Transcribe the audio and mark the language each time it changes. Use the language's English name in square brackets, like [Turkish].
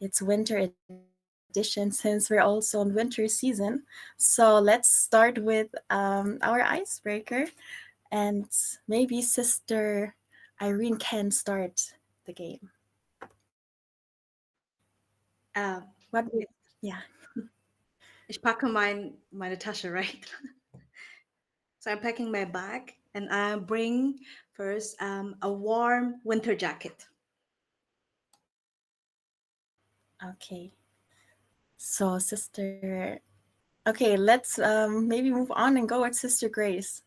[English] It's winter edition since we're also in winter season. So let's start with our icebreaker. And maybe Sister Irene can start the game. What? Yeah. [German] Ich packe meine Tasche, right? [English] So I'm packing my bag and I bring first a warm winter jacket. Okay. So sister, okay, let's maybe move on and go with Sister Grace.